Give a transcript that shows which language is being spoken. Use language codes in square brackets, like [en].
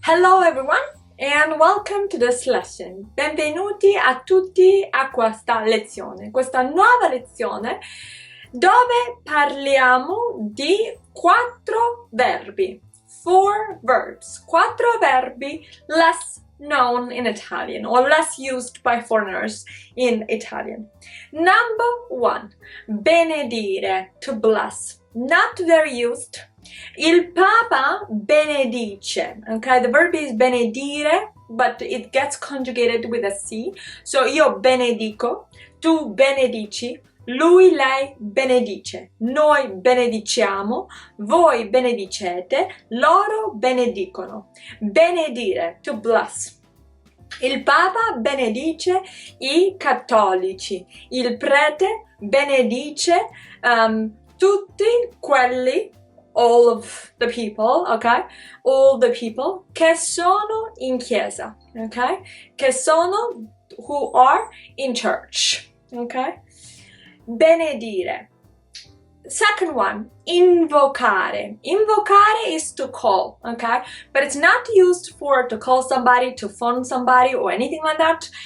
[en] Hello everyone and welcome to this lesson. [it] Benvenuti a tutti a questa lezione, questa nuova lezione dove parliamo di 4 verbi, [en] 4 verbs, [it] 4 verbi [en] less known in Italian [it] or less used by foreigners in Italian. [en] Number 1, benedire, to bless, not very used. [it] Il Papa benedice, okay? [en] The verb is benedire, but it gets conjugated with a C. [it] So io benedico, tu benedici, lui, lei benedice, noi benediciamo, voi benedicete, loro benedicono. Benedire, [en] to bless. [it] Il Papa benedice i cattolici, il prete benedice tutti quelli, [en] all of the people, [it] okay? [en] All the people [it] che sono in chiesa, [en] okay? [it] Che sono, [en] who are in church, okay? Benedire. Second one, invocare. Invocare is to call, okay? But it's not used for to call somebody, to phone somebody, or anything like that.